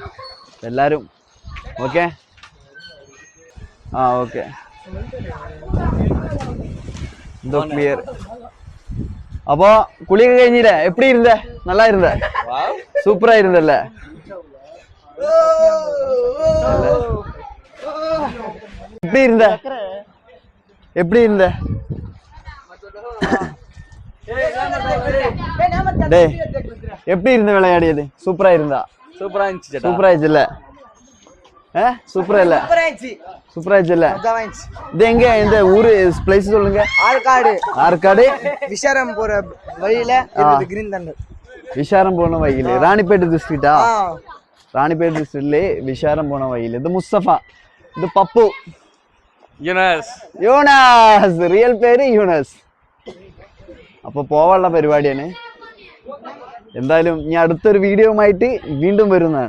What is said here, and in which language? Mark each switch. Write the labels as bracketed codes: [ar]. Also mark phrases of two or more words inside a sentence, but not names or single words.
[ml] എല്ലാവരും ഓക്കെ? ആ ഓക്കെ, എന്തോ ക്ലിയർ. അപ്പോൾ കുളിയൊക്കെ കഴിഞ്ഞില്ലേ? [ta] எப்படி இருந்தே? நல்லா இருந்த? சூப்பரா இருந்தல்ல? எப்படி இருந்த? எப்படி இருந்த? டேய் எப்படி இருந்த விளையாடியது? சூப்பரா இருந்தா? சூப்பரா இருந்துச்சு. சூப்பரா இருந்துச்சுல்ல? சூப்பரா இல்ல? சூப்பரா இருந்துச்சுல்ல? இது எங்க இந்த ஊரு பிளேஸ் சொல்லுங்க. ஆற்காடு விஷாரம் போற வழியில கிரீன் தண்டர். [ml] വിശാരം പോണ വഴിയില് റാണിപ്പേട്ട് ഡിസ്ട്രിക്റ്റാ? റാണിപ്പേട്ട് ഡിസ്ട്രിക്റ്റില് വിശാരം പോണ വഴിയില്. ഇത് മുസ്തഫ, ഇത് പപ്പു, യൂണസ്, റിയൽ പേര് യൂണസ്. അപ്പൊ പോവാനുള്ള പരിപാടിയാണ്. എന്തായാലും ഞാൻ അടുത്തൊരു വീഡിയോയുമായിട്ട് വീണ്ടും വരുന്നതാണ്.